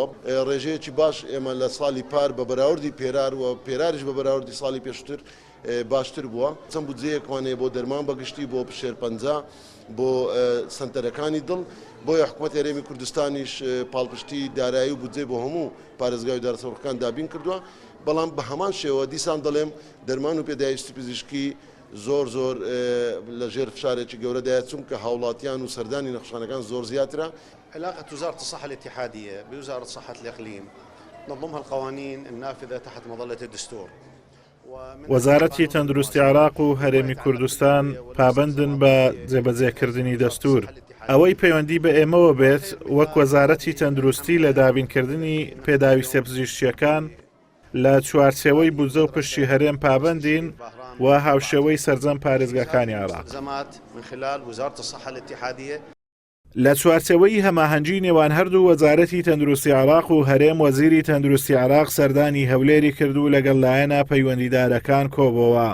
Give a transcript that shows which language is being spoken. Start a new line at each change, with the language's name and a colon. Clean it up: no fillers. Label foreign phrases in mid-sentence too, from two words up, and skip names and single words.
Central Kurdish: ڕێژەیەکی باش ئێمە لە ساڵی پار بە بەراوردی پێرار و پێراریش بە بەراوردی ساڵی پێشتر باشتر بووە چەند بودجەیەکوانەیە بۆ دەرمان بەگشتی بۆ پشێرپەنجە بۆ سنتەرەکانی دڵ بۆیە حکوومەتی هەرێمی کوردستانیش پاڵپشتی دارایی و بودجێ بۆ هەموو پارێزگای دارەسەرۆکەکان دابین کردووە بەڵام بە هەمان شێوە دیسان دەڵێم دەرمان و پێداویستی پزیشکی زۆر لە ژێر فشارێکی گەورەدایە چونکە هاوڵاتیان و سەردانی نەخۆشخانەکان زۆر زیاترە.
Arabic: علاقة وزارة الصحة الاتحادية بوزارة صحة الإقليم تنظمها القوانين النافذة تحت مظلة الدستور.
Central Kurdish: وەزارەتی تەندروستی عێراق و هەرێمی کوردستان پابەندن بە جێبەجێکردنی دەستور. ئەوەی پەیوەندی بە ئێمەوە بێت وەک وەزارەتی تەندروستی لە دابینکردنی پێداویستە پزیشکیەکان لە چوارچێوەی بودجە و پشتی هەرێم پابەندین و هاوشێوەی سەرجەم پارێزگاکانی عێراق لە چوارچێوەی هەماهەنگی نێوان هەردوو وەزارەتی تەندروستی عێراق و هەرێم وەزیری تەندروستی عێراق سەردانی هەولێری کردو لەگەڵ لایەنە پەیوەندیدارەکان کۆبەوە.